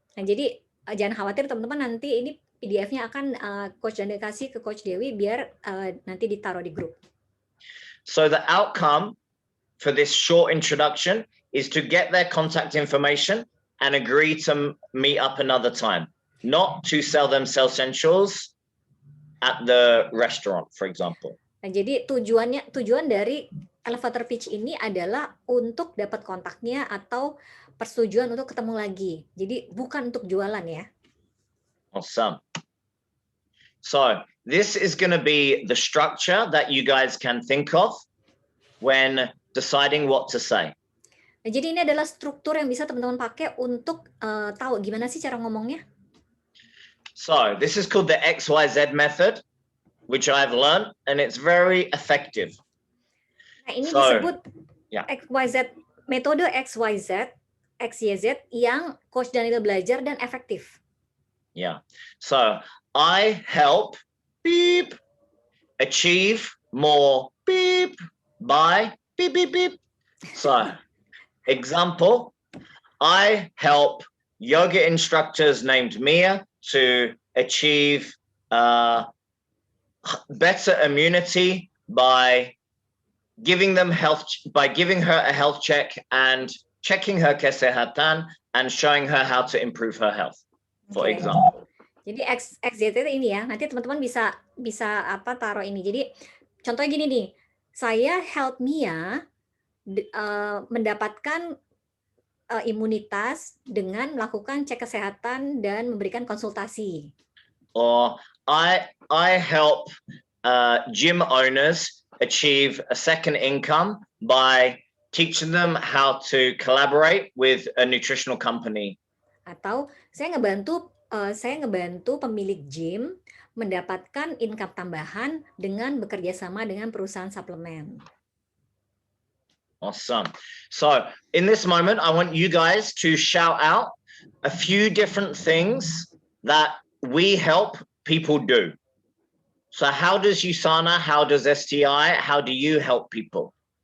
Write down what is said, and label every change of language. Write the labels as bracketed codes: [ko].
[id] Nah, jadi jangan khawatir teman-teman, nanti ini PDF-nya akan Coach Dande kasih ke Coach Dewi, biar nanti ditaruh di grup. [en] So the outcome for this short introduction is to get their contact information and agree to meet up another time, not to sell them essentials at the restaurant, for example. [id] Nah, jadi tujuan dari elevator pitch ini adalah untuk dapat kontaknya atau persetujuan untuk ketemu lagi. Jadi bukan untuk jualan ya. [en] Awesome. So this is going to be the structure that you guys can think of when deciding what to say. [id] Nah, jadi ini adalah struktur yang bisa teman-teman pakai untuk tahu gimana sih cara ngomongnya. [en] So this is called the XYZ method, which I've learned, and it's very effective. [id] Nah, ini disebut XYZ, metode XYZ yang Coach Daniel belajar dan efektif. [en] Yeah. So I help achieve more by So example, I help yoga instructors named Mia to achieve better immunity by giving her a health check and checking her kesehatan and showing her how to improve her health, for example. [id] Jadi XYZ ini ya, nanti teman-teman bisa taruh ini. Jadi contohnya gini nih, saya help Mia mendapatkan imunitas dengan melakukan cek kesehatan dan memberikan konsultasi. [en] Or I help gym owners achieve a second income by teaching them how to collaborate with a nutritional company. [id] Atau saya ngebantu pemilik gym mendapatkan income tambahan dengan bekerja sama dengan perusahaan suplemen. [en] Awesome. So in this moment, I want you guys to shout out a few different things that we help people do. So how does Usana, how does STI, how do you help people?